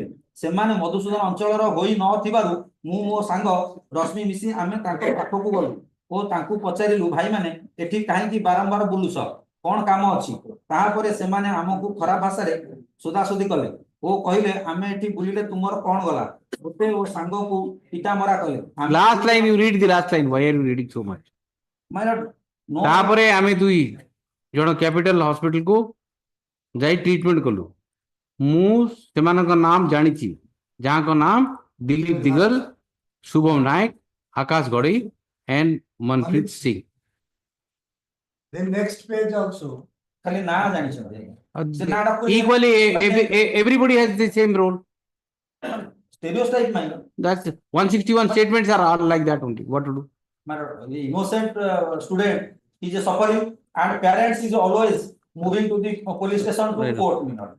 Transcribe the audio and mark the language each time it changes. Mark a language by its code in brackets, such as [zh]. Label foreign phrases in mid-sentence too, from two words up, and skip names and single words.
[or] ସେମାନେ ମଧୁସୂଦନ ଅଞ୍ଚଳର ହୋଇ ନଥିବାରୁ ମୁଁ ମୋ ସାଙ୍ଗ ରଶ୍ମି ମିଶି ଆମେ ତାଙ୍କ ପାଖକୁ ଗଲୁ ଓ ତାଙ୍କୁ ପଚାରିଲୁ, ଭାଇମାନେ ଏଠି କାହିଁକି ବାରମ୍ବାର ବୁଲୁଛ, କଣ କାମ ଅଛି? ତାହାପରେ ସେମାନେ ଆମକୁ ଖରାପ ଭାଷାରେ ସୋଦାସୋଦି କଲେ ଓ କହିଲେ, ଆମେ ଏଠି ବୁଲିଲେ ତୁମର କଣ ଗଲା? ଗୋଟେ ଓ ସାଙ୍ଗକୁ ପିଟା ମରା କଲେ। [en] Last line, you read the last line. Why are you reading so much? My lord, no. [or] ତାପରେ ଆମେ ଦୁଇ ଜଣ କ୍ୟାପିଟାଲ ହସ୍ପିଟାଲ କୁ ଯାଇ ଟ୍ରିଟମେଣ୍ଟ କଲୁ। ମୁଁ ସେମାନଙ୍କ ନାମ ଜାଣିଛି, ଯାହାଙ୍କ ନାମ ଦିଲ୍ଲୀପ ଦିଗଲ, ଶୁଭମ ନାୟକ, ଆକାଶ ଗଡେଇ and Manpreet Singh. [en] Then next page also. [or] ଖାଲି ନା ଜାଣିଛନ୍ତି। [en] Equally, everybody has the same role. Stereotype, my lord. That's 161 statements are all like that only. What to do? My lord, the innocent student is a suffering and parents is always moving to the police station to court, my lord.